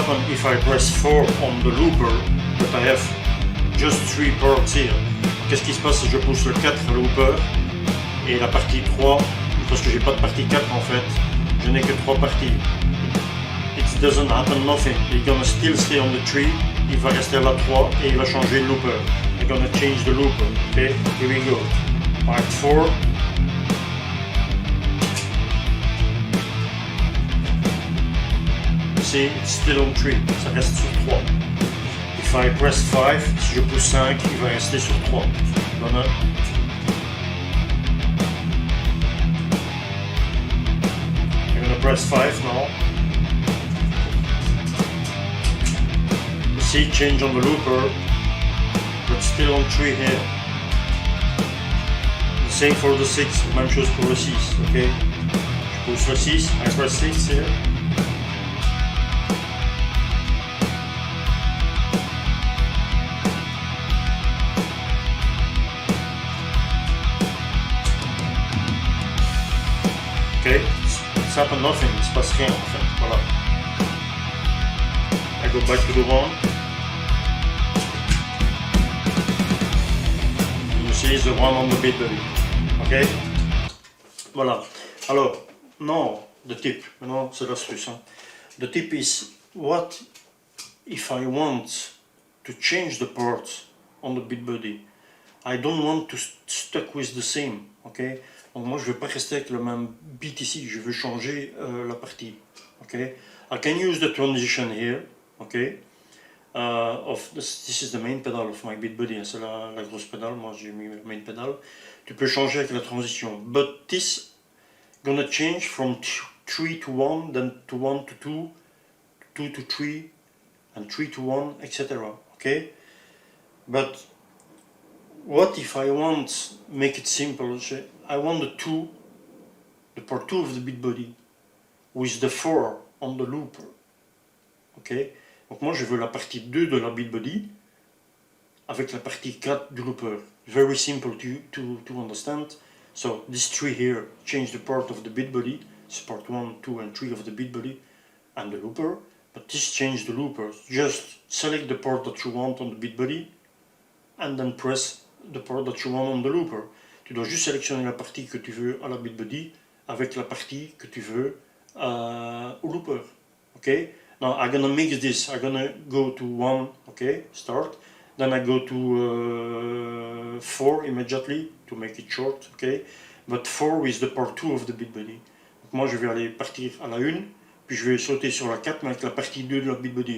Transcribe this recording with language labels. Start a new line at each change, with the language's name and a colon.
English: If I press 4 on the looper, but I have just 3 parts here?
French: Qu'est-ce qui se passe si je pousse le 4 à looper et la partie 3, parce que j'ai pas de partie 4 en fait, je n'ai que 3 parties.
English: It doesn't happen nothing. It's gonna still stay on the 3,
French: il va rester à la 3 et il va changer le looper.
English: I'm gonna change the looper. Okay, here we go. Part 4. See, it's still on 3,
French: ça reste sur 3.
English: If I press 5,
French: si je pousse 5, il va rester sur 3.
English: I'm gonna press 5 now. You see, change on the looper, but still on 3 here. The same for the 6,
French: même chose pour le 6,
English: ok?
French: Je pousse le 6,
English: I press 6 here. Okay, it's happened nothing,
French: il se passe rien en fait, voilà.
English: I go back to the 1. You see the 1 on the Beatbuddy. Ok, voilà.
French: Alors, non,
English: the tip,
French: non, c'est l'astuce. Hein.
English: The tip is, what if I want to change the parts on the Beatbuddy? I don't want to stuck with the same, ok?
French: Donc moi je ne veux pas rester avec le même beat ici, je veux changer la partie, ok?
English: I can use the transition here, ok? This is the main pedal of my Beatbuddy,
French: c'est la grosse pédale, moi j'ai mis la main pedal. Tu peux changer avec la transition,
English: but this gonna change from 3 to 1, then to 1 to 2, 2 to 3, and 3 to 1, etc. Okay? But what if I want make it simple? I want the part 2 of the Beatbuddy with the 4 on the looper. Okay?
French: Donc moi je veux la partie 2 de la Beatbuddy avec la partie 4 du looper.
English: Very simple to understand. So this 3 here change the part of the Beatbuddy. It's part 1, 2 and 3 of the Beatbuddy and the looper. But this change the looper. Just select the part that you want on the Beatbuddy and then press the part that you want on the looper.
French: Tu dois juste sélectionner la partie que tu veux à la Beatbuddy avec la partie que tu veux au looper.
English: Okay? Now I'm gonna mix this. I'm gonna go to 1, okay, start. Then I go to 4 immediately to make it short, okay. But 4 with the part 2 of the Beatbuddy.
French: Donc moi je vais aller partir à la 1, puis je vais sauter sur la 4 mais avec la partie 2 de la Beatbuddy.